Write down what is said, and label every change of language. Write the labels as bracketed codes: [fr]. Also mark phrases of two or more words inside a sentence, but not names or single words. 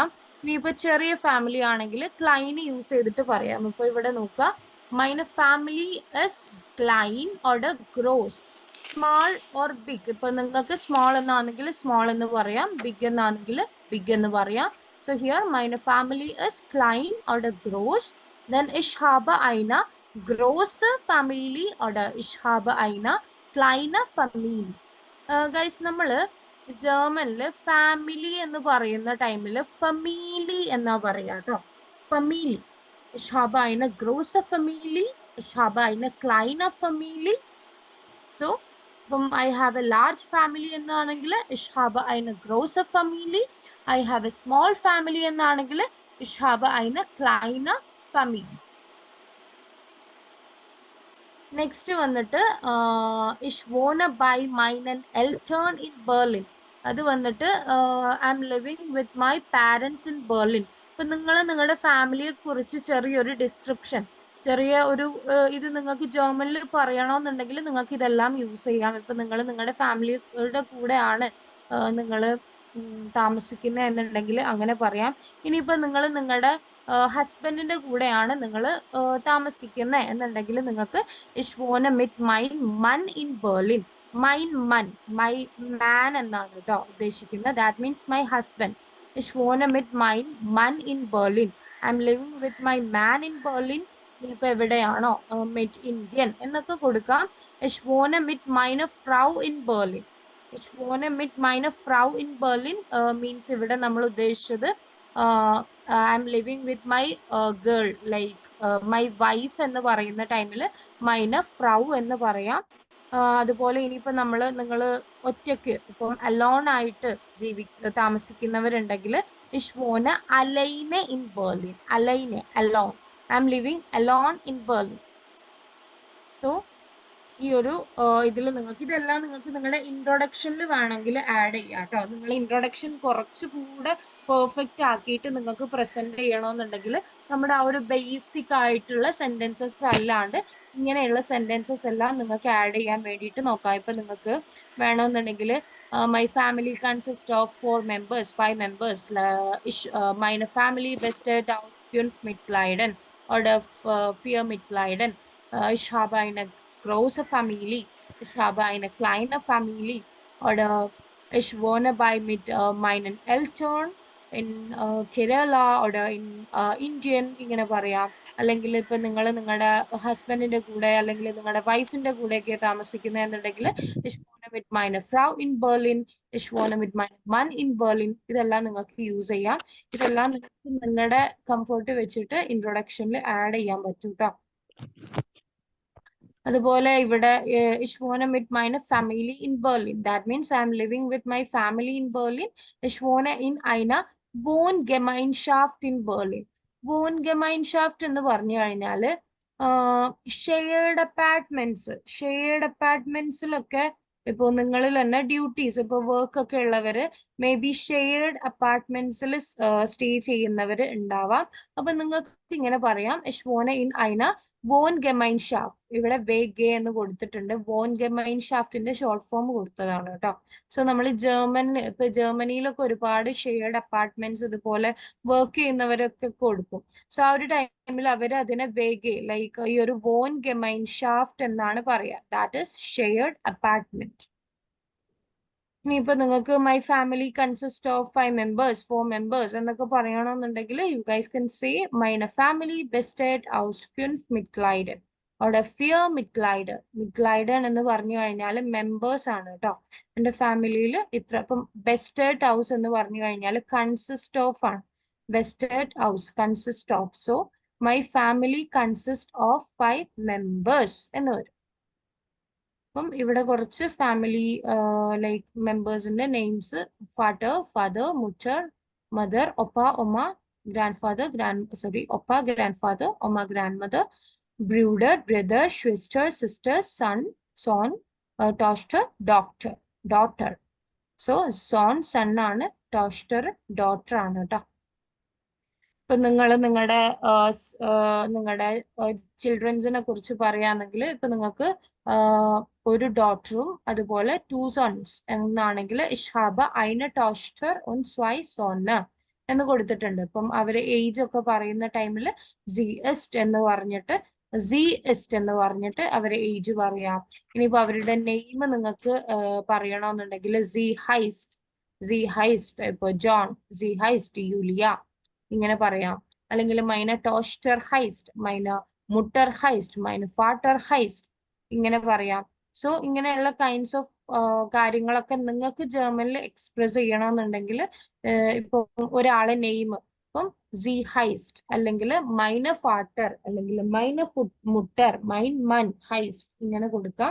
[ml] ഇനിയിപ്പോൾ ചെറിയ ഫാമിലി ആണെങ്കിൽ ക്ലൈൻ യൂസ് ചെയ്തിട്ട് പറയാം. [de] ഇപ്പൊ ഇവിടെ നോക്കുക, meine Familie ist klein oder groß. [en] small or big. [ml] ഇപ്പൊ നിങ്ങൾക്ക് സ്മാൾ എന്നാണെങ്കിൽ സ്മാൾ എന്ന് പറയാം, ബിഗ് എന്നാണെങ്കിൽ ബിഗ് എന്ന് പറയാം. [en] So here [de] meine family is klein oder groß. Then ich habe eine große Family oder ich habe eine kleine Familie. [en] Guys, [ml] നമ്മൾ ജർമ്മനിൽ ഫാമിലി എന്ന് പറയുന്ന ടൈമിൽ ഫമീലി എന്നാ പറയാ കേട്ടോ. ഫമീലി. [de] Ich habe eine große Familie. Ich habe eine kleine Familie. [en] So, I have a large family എന്നാണെങ്കിൽ [de] ich habe eine große Familie. [en] I have a small family എന്നാണെങ്കിൽ [de] ich habe eine kleine Familie. നെക്സ്റ്റ് വന്നിട്ട് ich wohne bei meinen Eltern in Berlin. [ml] അത് വന്നിട്ട് [en] I am living with my parents in Berlin. [ml] ഇപ്പൊ നിങ്ങൾ നിങ്ങളുടെ ഫാമിലിയെ കുറിച്ച് ചെറിയൊരു ഡിസ്ക്രിപ്ഷൻ, ചെറിയ ഒരു ഇത് നിങ്ങൾക്ക് ജർമ്മനിൽ പറയണമെന്നുണ്ടെങ്കിൽ നിങ്ങൾക്ക് ഇതെല്ലാം യൂസ് ചെയ്യാം. ഇപ്പൊ നിങ്ങൾ നിങ്ങളുടെ ഫാമിലിയുടെ കൂടെയാണ് നിങ്ങൾ താമസിക്കുന്നത് എന്നുണ്ടെങ്കിൽ അങ്ങനെ പറയാം. ഇനിയിപ്പോ നിങ്ങൾ നിങ്ങളുടെ ഹസ്ബൻഡിന്റെ കൂടെയാണ് നിങ്ങൾ താമസിക്കുന്നത് എന്നുണ്ടെങ്കിൽ നിങ്ങൾക്ക് [de] ich wohne mit mein Mann in Berlin. mein Mann, [en] my man [ml] എന്നാണ് കേട്ടോ ഉദ്ദേശിക്കുന്നത്. [en] that means my husband. [de] ich wohne mit mein Mann in Berlin. [en] I'm living with my man in Berlin. [ml] ഇപ്പൊ എവിടെയാണോ [de] mit Indian [ml] എന്നൊക്കെ കൊടുക്കാം. [de] ich wohne mit meiner Frau in Berlin. ich wohne mit meiner Frau in Berlin [ml] means ഇവിടെ നമ്മൾ ഉദ്ദേശിച്ചത് [en] I'm living with my girl, like my wife [ml] എന്ന് പറയുന്ന ടൈമിൽ [de] meine Frau [ml] എന്ന് പറയാം. അതുപോലെ ഇനിയിപ്പോൾ നിങ്ങൾ ഒറ്റയ്ക്ക് ഇപ്പം അലോൺ ആയിട്ട് താമസിക്കുന്നവരുണ്ടെങ്കിൽ [de] ich wohne alleine in Berlin. [ml] alleine, alone. [en] I'm living alone in Berlin. [ml] So ഈ ഒരു ഇതിൽ നിങ്ങൾക്ക് ഇതെല്ലാം നിങ്ങൾക്ക് നിങ്ങളുടെ ഇൻട്രൊഡക്ഷനിൽ വേണമെങ്കിൽ ആഡ് ചെയ്യാം കേട്ടോ. നിങ്ങൾ ഇൻട്രൊഡക്ഷൻ കുറച്ചുകൂടെ പെർഫെക്റ്റ് ആക്കിയിട്ട് നിങ്ങൾക്ക് പ്രസന്റ് ചെയ്യണമെന്നുണ്ടെങ്കിൽ നമ്മുടെ ആ ഒരു ബേസിക് ആയിട്ടുള്ള സെന്റൻസസ് അല്ലാണ്ട് ഇങ്ങനെയുള്ള സെന്റൻസസ് എല്ലാം നിങ്ങൾക്ക് ആഡ് ചെയ്യാൻ വേണ്ടിയിട്ട് നോക്കാം. ഇപ്പൊ നിങ്ങൾക്ക് വേണമെന്നുണ്ടെങ്കിൽ [en] my family consist of 4 members, 5 members. [de] meine Family besteht aus 5 Mitgliedern oder 4 Mitgliedern. ich habe eine große Familie. Ich habe eine kleine Familie. Oder ich wohne mit meinen Eltern in Kerala oder in Indien. [ml] ഇങ്ങനെ പറയാം. അല്ലെങ്കിൽ ഇപ്പൊ നിങ്ങൾ നിങ്ങളുടെ ഹസ്ബൻഡിന്റെ കൂടെ അല്ലെങ്കിൽ നിങ്ങളുടെ വൈഫിന്റെ കൂടെയൊക്കെ താമസിക്കുന്നത് എന്നുണ്ടെങ്കിൽ [de] ich wohne mit meiner Frau in Berlin, ich wohne mit meinem Mann in Berlin. [ml] ഇതെല്ലാം നിങ്ങൾക്ക് യൂസ് ചെയ്യാം. ഇതെല്ലാം നിങ്ങൾക്ക് നിങ്ങളുടെ കംഫർട്ട് വെച്ചിട്ട് ഇൻട്രൊഡക്ഷനിൽ ആഡ് ചെയ്യാൻ പറ്റും കേട്ടോ. അതുപോലെ ഇവിടെ [de] ich wohne mit meiner Family in Berlin. [en] That means I am living with my family in Berlin. [de] Ich wohne in einer Wohngemeinschaft in Berlin. [ml] Wohngemeinschaft എന്ന് പറഞ്ഞു കഴിഞ്ഞാല് ഷെയർഡ് അപ്പാർട്ട്മെന്റ്സിലൊക്കെ ഇപ്പൊ നിങ്ങളിൽ തന്നെ ഡ്യൂട്ടീസ് ഇപ്പൊ വർക്ക് ഒക്കെ ഉള്ളവര് [en] may be shared apartments stay [ml] ചെയ്യുന്നവര് ഉണ്ടാവാം. അപ്പൊ നിങ്ങൾക്ക് ഇങ്ങനെ പറയാം [de] ich wohne in einer Wohngemeinschaft. [ml] ഇവിടെ വേഗ എന്ന് കൊടുത്തിട്ടുണ്ട്. Wohngemeinschaftന്റെ [en] short form [ml] കൊടുത്തതാണ് കേട്ടോ. സോ നമ്മൾ ഇപ്പൊ ജർമ്മനിയിലൊക്കെ ഒരുപാട് [en] shared apartments [ml] ഇതുപോലെ വർക്ക് ചെയ്യുന്നവരൊക്കെ കൊടുക്കും. സോ ആ ഒരു ടൈമിൽ അവർ അതിനെ വേഗ ലൈക്ക് ഈ ഒരു Wohngemeinschaft എന്നാണ് പറയാ. [en] that is shared apartment. [ml] ഇനിയിപ്പോ നിങ്ങൾക്ക് [en] my family consist of 4 members [ml] എന്നൊക്കെ പറയണമെന്നുണ്ടെങ്കിൽ [en] you guys can say [de] meine Family besteht aus 5 Mitgliedern [ml] അവിടെ 4 Mitglieder എന്ന് പറഞ്ഞു കഴിഞ്ഞാൽ മെമ്പേഴ്സ് ആണ് കേട്ടോ. എന്റെ ഫാമിലിയിൽ ഇത്ര. ഇപ്പം [de] besteht aus [ml] എന്ന് പറഞ്ഞു കഴിഞ്ഞാൽ [en] consist of [ml] ആണ്. [de] besteht aus [en] consist of. So my family consist of 5 members [ml] എന്ന് വരും. അപ്പം ഇവിടെ കുറച്ച് ഫാമിലി ലൈക്ക് മെമ്പേഴ്സിന്റെ നെയിംസ് ഫാദർ മുച്ചർ മദർ ഒപ്പ ഒമ്മ ഒപ്പ [en] grand father [ml] ഒമ്മ [en] grand mother [ml] ബ്രൂഡർ ബ്രദർ സിസ്റ്റർ സോൺ ടോസ്റ്റർ ഡോട്ടർ. സോ സൺ ആണ്, ടോസ്റ്റർ ഡോട്ടർ ആണ് കേട്ടോ. ഇപ്പൊ നിങ്ങളുടെ ചിൽഡ്രൻസിനെ കുറിച്ച് പറയാണെങ്കിൽ ഇപ്പൊ നിങ്ങൾക്ക് ഒരു ഡോട്ടറും അതുപോലെ 2 sons എന്നാണെങ്കിൽ [de] ich habe eine Tochter und 2 Söhne [ml] എന്ന് കൊടുത്തിട്ടുണ്ട്. ഇപ്പം അവര് ഏജ് ഒക്കെ പറയുന്ന ടൈമിൽ [de] sie ist [ml] എന്ന് പറഞ്ഞിട്ട് അവരെ ഏജ് പറയാം. ഇനിയിപ്പോ അവരുടെ നെയിം നിങ്ങൾക്ക് പറയണമെന്നുണ്ടെങ്കിൽ [de] sie heißt [ml] ഇപ്പൊ ജോൺ, [de] sie heißt [ml] യൂലിയ ഇങ്ങനെ പറയാം. അല്ലെങ്കിൽ [de] meine Tochter heißt, meine Mutter heißt, meine Vater heißt [ml] ഇങ്ങനെ പറയാം. സോ ഇങ്ങനെയുള്ള [en] kinds of [ml] കാര്യങ്ങളൊക്കെ നിങ്ങൾക്ക് ജർമ്മനിൽ എക്സ്പ്രസ് ചെയ്യണമെന്നുണ്ടെങ്കിൽ ഇപ്പൊ ഒരാളെ നെയിം ഇപ്പം [de] sie heißt [ml] അല്ലെങ്കിൽ [de] meine Vater [ml] അല്ലെങ്കിൽ [de] meine Mutter mein Mann heißt [ml] ഇങ്ങനെ കൊടുക്കാം.